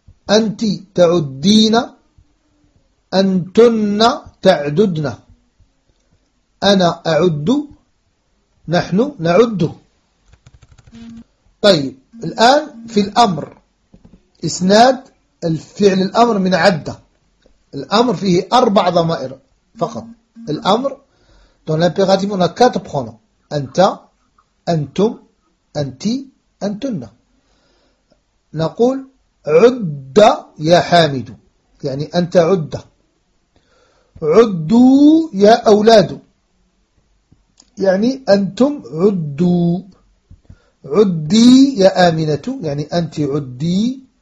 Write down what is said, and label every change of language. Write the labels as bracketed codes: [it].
[ar] أنت تعدين. أنتن تعددن. أنا أعد. نحن نعد. طيب الآن في الأمر إسناد الفعل الأمر من عدة. الأمر فيه أربع ضمائر فقط. [fr] الأمر dans l'impératif on a quatre pronoms. [ar] أنت أنتم أنتي أنتن. نقول عد يا حامد يعني أنت عد. عدوا يا أولاد يعني أنتم عدوا. عدي يا آمنة يعني أنت عدي.